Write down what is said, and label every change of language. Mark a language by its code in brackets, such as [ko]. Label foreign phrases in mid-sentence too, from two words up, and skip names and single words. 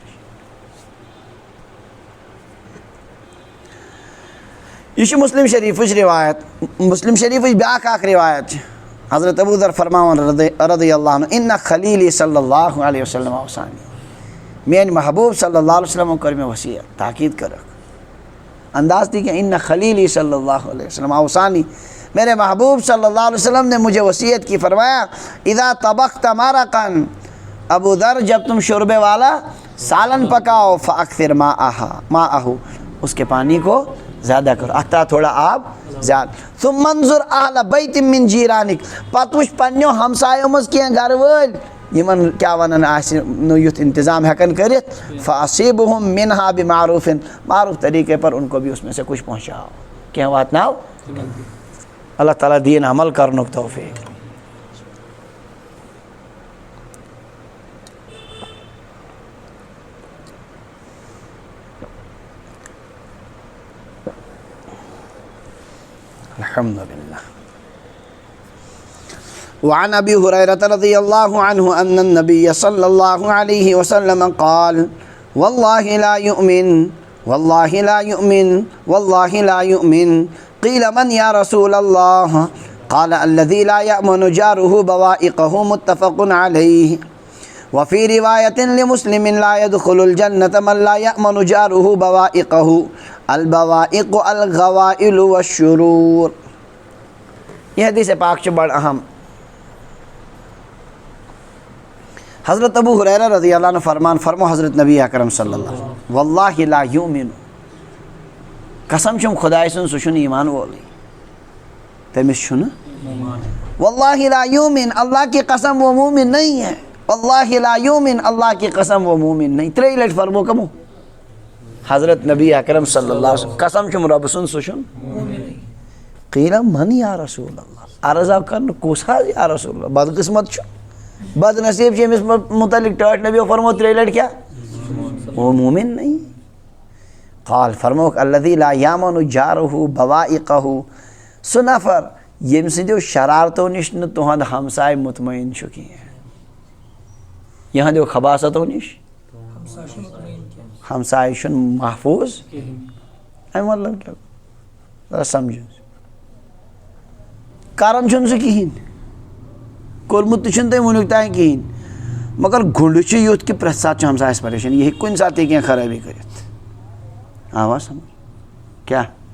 [ks] یہ چھُ مسلم شریفٕچ روایت مسلم شریفٕچ بیٛاکھ اکھ روایت چھِ حضرت ابو ذر فرماوان [ar] رضی اللہ عنہ ان خلیلی صلی اللہ علیہ وسلم اوصانی [ks] میٛانہِ محبوٗب [ar] صلی اللہ علیہ وسلمو [ks] کٔر مےٚ وصیت تاکیٖد کٔرٕکھ انداز [ur] تھی کہ [ar] ان خلیلی صلی اللہ علیہ وسلم اوصانی [ur] میرے محبوب صلی اللہ علیہ وسلم نے مجھے وصیت کی فرمایا [ar] اذا طبخت مرقا [ur] ابو ذر جب تم شوربے والا سالن پکاؤ [ar] فاکثر ماءہ [ur] اس کے پانی کو زیادہ کرو [ks] اتا تھوڑا آب زیادہ [ar] ثم انظر اہل بیت من جیرانک [ks] پتہٕ وٕچھ پننیو ہمسایو منٛز کینٛہہ گرٕ وٲلۍ یِمن کیٛاہ وَنان آسہِ نہٕ یُتھ انتظام ہٮ۪کان کٔرِتھ [ar] فاصیبہم منہا بمعروفن [ur] معروف طریقے پر ان کو بھی اس میں سے کچھ پہنچاؤ [ks] کینٛہہ واتناو اللہ تعالیٰ دین عمل کرنُک توفیق [ar] الحمد للہ وعن ابی ہریرہ رضی اللہ عنہ ان النبی صلی اللہ علیہ وسلم قال واللہ لا یؤمن واللہ لا یؤمن واللہ لا یؤمن قیل من یا رسول اللہ قال الذی لا یأمن جارہ بوائقہ متفق علیہ وفی روایت لمسلم لا يدخل الجنة من لا یأمن جارہ بوائقہ البوائق الغوائل والشرور [ur] یہ حدیث پاک بڑ اہم [ks] حضرت ابو ہریرہ [ar] رضی اللہ عنہ [ks] فرمو حضرت نبی اکرم [ar] صلی اللہ علیہ وسلم واللہ لا یؤمن [ks] قسم چھم خدائے سن سہ چھُنہٕ ایمان وولٕے تٔمِس چھُنہٕ [ar] واللہ لا یؤمن [ur] اللہ کی قسم وہ مومن نہیں ہے [ar] واللہ لا یؤمن [ur] اللہ کی قسم وہ مومن نہیں [ks] ترٛیٚیہِ لٹہِ فرمو کمو حضرت نبی اکرم [ar] صلی اللہ علیہ وسلم [ks] قسم چھم رۄبہٕ سُنٛد سُہ چھُنہٕ [ar] قیل من یا رسول اللہ [ks] عرض آو کرنہٕ کُس حظ یا رسول اللہ بدقسمت چھُ بد نصیب سے متعلق ٹاٹ نبی فرمو 3 لٹ [ur] کیا وہ مومن نہیں. [ks] قال فرموک [ar] الذی لا یامن جارہ بوائقہ [ks] سہ نفر یم سندیو شرارتو نش نہ تہند ہمسائے مطمئن چھ کینٛہہ یہندیو خباستو نش ہمسائے چھن محفوظ امی مطلب کیا سمجھو کران چھن سہ کہین کورمت چھن تم ونیک تین کہین مگر گنڈ یُتھ کہ پرٛٮ۪تھ ساتہٕ چھُ ہمسایس پریشان یہ کُنہِ ساتہٕ تہِ کینٛہہ خرٲبی کٔرِتھ آوا سمجھ کیا